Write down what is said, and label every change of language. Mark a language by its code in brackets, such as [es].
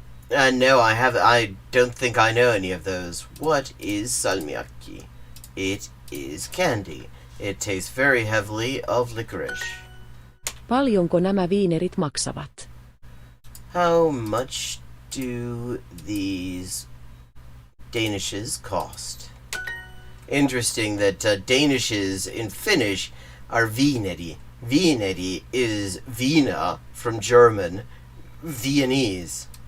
[en] No, I don't think I know any of those. What is salmiakki? It is candy. It tastes very heavily of licorice. [fi] Paljonko nämä viinerit maksavat? [en] How much do these danishes cost? Interesting that danishes in Finnish are viineri. Viineri is vina from German, Viennese.